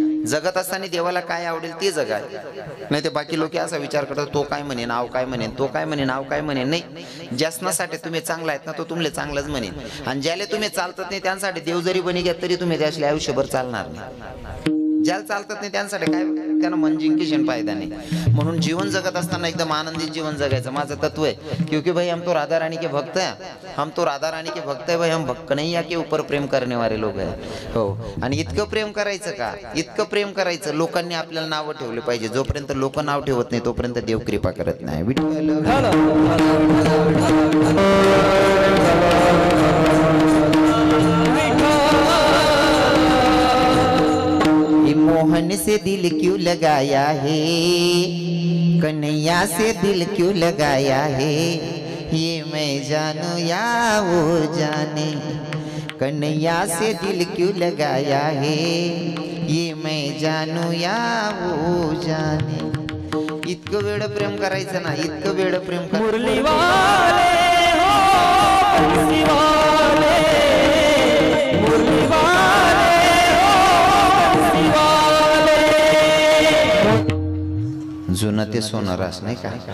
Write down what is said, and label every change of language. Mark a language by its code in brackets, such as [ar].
[mr] जगत असताना देवाला काय आवडेल ते जगा, नाही ते बाकी लोक असा विचार करतात तो काय म्हणे नाव काय म्हणेन, तो काय म्हणे नाव काय म्हणेन. नाही, ज्यासाठी तुम्ही चांगला आहेत ना तो तुमले चांगलंच म्हणेन, आणि ज्याला तुम्ही चालतात नाही त्यांसाठी देव जरी बनी घ्या तरी तुम्ही त्याशी आयुष्यभर चालणार नाही. ज्याला चालतात नाही त्यांसाठी काय, त्यांना मन जिंकेशन फायदा नाही. म्हणून जीवन जगत असताना एकदम आनंदित जीवन जगायचं माझं तत्व आहे. [hi] क्योंकि भाई हम तो राधा रानी के भक्त हैं, हम तो राधा रानी के भक्त है भाई, हम भक्त नहीं या के ऊपर प्रेम करने वाले लोग हैं. [mr] हो, आणि इतकं प्रेम करायचं का, इतकं प्रेम करायचं लोकांनी आपल्याला नावं ठेवले पाहिजे. जोपर्यंत लोक नाव ठेवत नाही तोपर्यंत देव कृपा करत नाही. [hi] मोहन से दिल क्यों लगाया है, कन्हैया से दिल क्यों लगाया है, ये मैं जानू या वो जाने. कन्हैया से दिल क्यों लगाया है, ये मैं जानू या वो जाने. [mr] इतकं वेळ प्रेम करायचं ना, इतकं वेळ प्रेम करायचं. मुरली वाले हो, मुरली वाले, मुरली वाले जुनं ते सोनारास नाही का.